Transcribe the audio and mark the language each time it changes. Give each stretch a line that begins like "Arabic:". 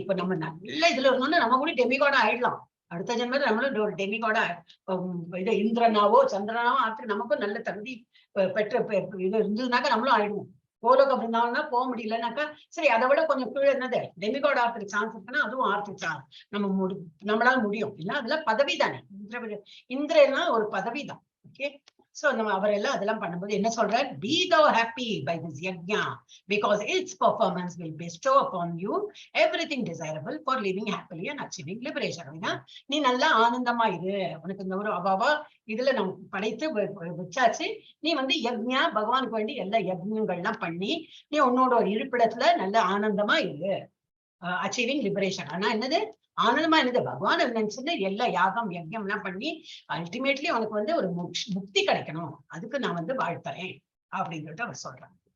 Tamil: இப்ப நம்ம நல்ல இதுல இருந்தோம்னா நம்ம கூட டெமிகாடா ஆயிடலாம். அடுத்த ஜென்மத்துல நம்மளும் ஒரு டெமிகாடா இது இந்திரனாவோ சந்திரனாவோ ஆற்று நமக்கும் நல்ல தகுதி பெற்ற இது இருந்ததுனாக்கா நம்மளும் ஆயிடுவோம். கோலோக அப்படின்னா போக முடியலனாக்கா சரி, அதை விட கொஞ்சம் கீழே என்னது டெமிகாட் ஆர்த்துக்கு சான்ஸ் இருக்குன்னா அதுவும் ஆர்த்துக்கு நம்மளால முடியும். இல்ல அதெல்லாம் பதவி தானே. இந்திரன்னா ஒரு பதவி தான். ஓகே. So நம்ம அவரெல்லாம் அதெல்லாம் பண்ணும்போது என்ன சொல்றார்?
English: Be thou happy by this yajna because its performance will bestow upon you everything desirable for living happily and achieving liberation.
Tamil: அப்படின்னா நீ நல்லா ஆனந்தமா இரு, உனக்கு இந்த ஒரு அபாவா இதுல நம்ம படைத்து வச்சாச்சு. நீ வந்து யஜ்ஞா பகவானுக்கு வேண்டி எல்லா யஜ்ஞங்கள்லாம் பண்ணி நீ உன்னோட ஒரு இருப்பிடத்துல நல்ல ஆனந்தமா இரு.
English: Achieving liberation.
Tamil: ஆனா என்னது? ஆனந்தமா என்னது? பகவான் நினைச்சுன்னு எல்லா யாகம் யஜ்யம் எல்லாம் பண்ணி அல்டிமேட்லி அவனுக்கு வந்து ஒரு முக்தி கிடைக்கணும், அதுக்கு நான் வந்து வாழ்த்துறேன் அப்படின்னு சொல்லிட்டு அவர் சொல்றாங்க.